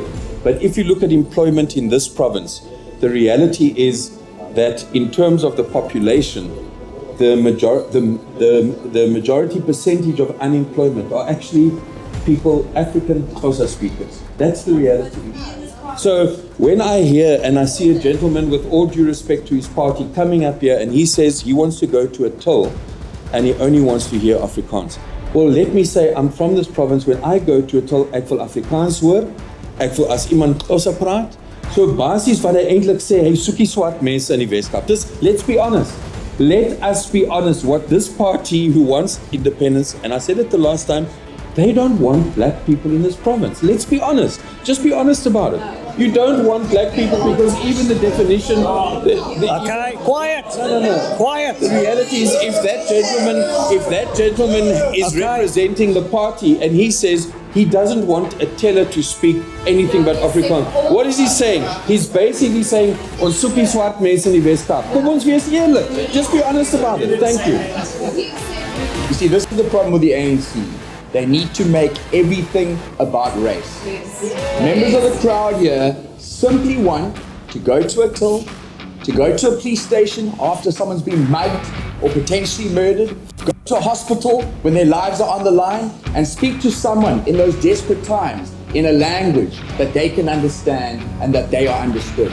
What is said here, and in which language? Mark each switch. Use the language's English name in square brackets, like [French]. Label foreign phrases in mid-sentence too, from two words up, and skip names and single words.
[English] But if you look at employment in this province, the reality is that in terms of the population, the majority percentage of unemployment are actually people, African Xhosa speakers. That's the reality. So when I hear and I see a gentleman, with all due respect to his party, coming up here and he says he wants to go to a till and he only wants to hear Afrikaans. Well, let me say, I'm from this province. When I go to a till, [Afrikaans] ek wil Afrikaans hoor, ek wil as iemand Xhosa praat. So basis wat hy eintlik sê, hy soekie swart mense in die Weskaap. Dis, [English] let's be honest. Let us be honest. What this party who wants independence, and I said it the last time, they don't want black people in this province. Let's be honest. Just be honest about it. You don't want black people because even the definition... Okay, quiet. No. Quiet. The reality is, if that gentleman is representing the party and he says he doesn't want a teller to speak anything but Afrikaans, what is he saying? He's basically saying, [Afrikaans] ons soek die swart mense in die Weskaap. Kom ons wees eerlik. [English] Just be honest about it. Thank you. You see, this is the problem with the ANC. They need to make everything about race. Members of the crowd here simply want to go to a till, to go to a police station after someone's been mugged or potentially murdered, go to a hospital when their lives are on the line, and speak to someone in those desperate times in a language that they can understand and that they are understood.